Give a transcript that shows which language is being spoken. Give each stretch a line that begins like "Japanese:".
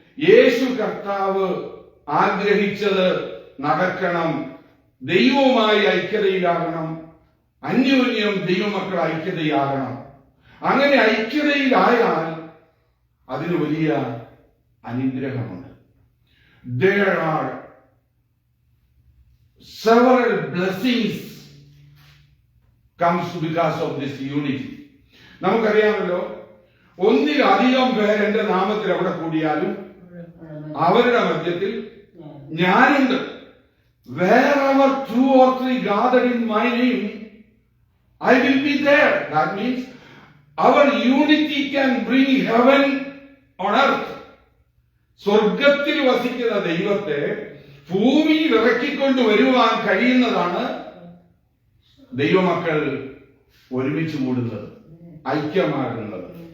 Malayalam: യേശു കർത്താവ് ആഗ്രഹിച്ചത് നടക്കണം. ദൈവവുമായി ഐക്യതയിലാകണം, അന്യോന്യം ദൈവമക്കൾ ഐക്യതയാകണം. അങ്ങനെ ഐക്യതയിലായാൽ അതിന് വലിയ അനുഗ്രഹമുണ്ട്.
English: There are several blessings comes because of this unity.
Malayalam: നമുക്കറിയാമല്ലോ, ഒന്നിലധികം പേർ എന്റെ നാമത്തിൽ എവിടെ കൂടിയാലും അവരുടെ മധ്യത്തിൽ ഞാനുണ്ട്.
English: Wherever 2 or 3 gathered in my name, I will be there. That means our unity can bring heaven on earth.
Malayalam: സ്വർഗത്തിൽ വസിക്കുന്ന ദൈവത്തെ ഭൂമിയിൽ ഇറക്കിക്കൊണ്ട് വരുവാൻ കഴിയുന്നതാണ് ദൈവമക്കൾ ഒരുമിച്ച് കൂടുന്നത്, ഐക്യമാകുന്നത്.